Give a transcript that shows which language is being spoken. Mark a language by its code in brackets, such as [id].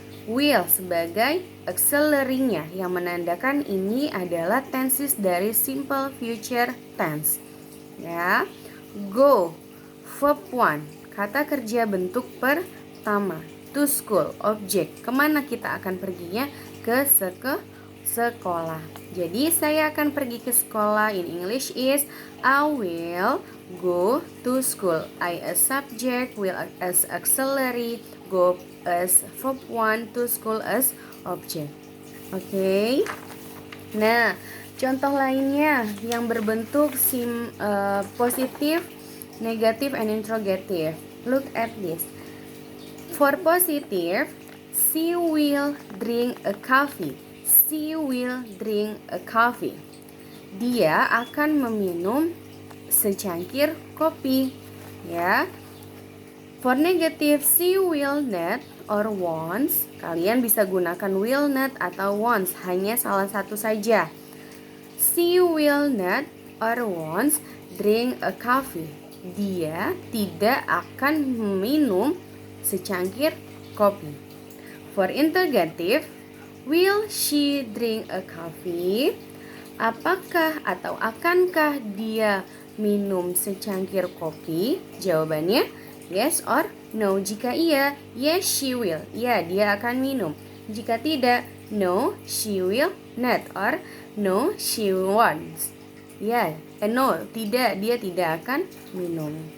[id] Will sebagai auxiliary-nya yang menandakan ini adalah tenses dari simple future tense. Ya. Go, verb 1, kata kerja bentuk pertama. To school, objek, kemana kita akan perginya? Ke sekolah. Jadi saya akan pergi ke sekolah. [en] In English is I will go to school. I a subject, will as auxiliary, go as verb 1, to school as object. [id] Oke. Nah, contoh lainnya yang berbentuk positif, negatif, and interrogative. [en] Look at this. For positive, she will drink a coffee. She will drink a coffee. [id] Dia akan meminum secangkir kopi. Ya. [en] For negative, she will not or wants. [id] Kalian bisa gunakan will not atau wants, hanya salah satu saja. [en] She will not or wants drink a coffee. [id] Dia tidak akan minum secangkir kopi. [en] For interrogative, will she drink a coffee? [id] Apakah atau akankah dia minum secangkir kopi? Jawabannya [en] yes or no. [id] Jika iya, [en] yes she will. [id] Ya, dia akan minum. Jika tidak, [en] no she will not or no she won't. [id] Ya, no, tidak, dia tidak akan minum.